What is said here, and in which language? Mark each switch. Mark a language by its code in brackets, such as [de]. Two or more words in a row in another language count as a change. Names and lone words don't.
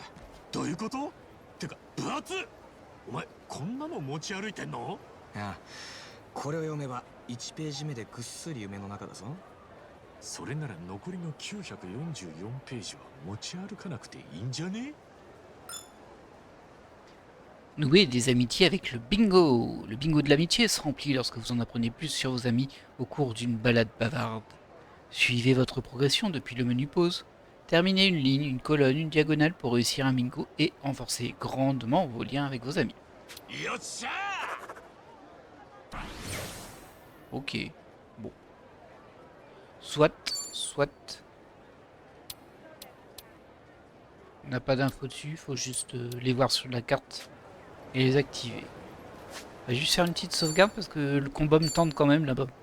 [ja] どういうことてか分厚っお前こんなの持ち歩いてんのああこれを読めば1ページ目でぐっすり夢の中だぞ。それなら残りの944ページは持ち歩かなくていいんじゃね [fr] Nouer des amitiés avec le bingo. Le bingo de l'amitié se remplit lorsque vous en apprenez plus sur vos amis au cours d'une balade bavarde. Suivez votre progression depuis le menu pause. Terminez une ligne, une colonne, une diagonale pour réussir un bingo et renforcer grandement vos liens avec vos amis. [ja] よっしゃ [fr] Ok, bon. Soit. On n'a pas d'infos dessus, faut juste les voir sur la carte et les activer. On va juste faire une petite sauvegarde parce que le combat me tente quand même là-bas.